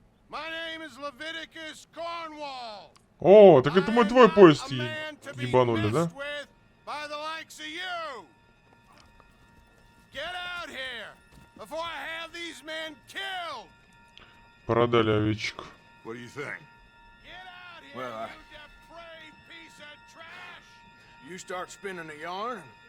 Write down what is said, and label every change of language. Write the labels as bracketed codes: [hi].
[en] My name is Leviticus Cornwall. [ru] О, так это мы твой поезд ебанули, да? [en] By the likes of you. Get out here before I have these men killed. [ru] Продали овечек. [en] What do you think? Get out here, Well, you depraved piece of trash. You start spinning the yarn.